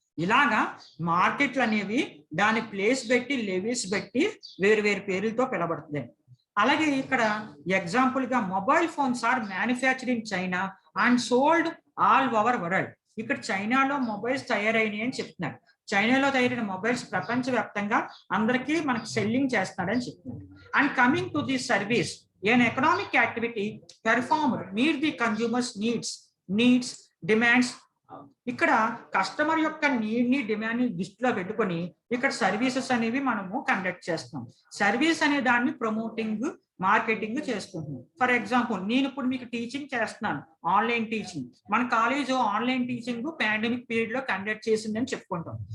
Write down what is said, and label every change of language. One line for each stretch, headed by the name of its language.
Telugu: ఇలాగా మార్కెట్లు అనేవి దాని ప్లేస్ బట్టి, లెవెల్స్ బట్టి వేరు వేరు పేర్లతో పిలబడుతుంది. అలాగే ఇక్కడ ఎగ్జాంపుల్ గా
English: Mobile phones are manufactured in China and sold all over world.
Telugu: ఇక్కడ చైనాలో మొబైల్స్ తయారైనాయి అని చెప్తున్నారు. చైనాలో తయారైన మొబైల్స్ ప్రపంచవ్యాప్తంగా అందరికీ మనకి సెల్లింగ్ చేస్తున్నాడని చెప్తున్నారు.
English: And coming to the service, an economic activity performed meet the consumers needs demands.
Telugu: ఇక్కడ కస్టమర్ యొక్క నీడ్ ని, డిమాండ్ ని దృష్టిలో పెట్టుకొని ఇక్కడ సర్వీసెస్ అనేవి మనము కండక్ట్ చేస్తాం. సర్వీస్ అనే దాన్ని ప్రమోటింగ్, మార్కెటింగ్ చేసుకుంటున్నాం.
English: for example,
Telugu: నేను ఇప్పుడు మీకు టీచింగ్ చేస్తున్నాను, ఆన్లైన్ టీచింగ్. మన college online teaching pandemic period లో కండక్ట్ చేసిందని చెప్పుకుంటాం.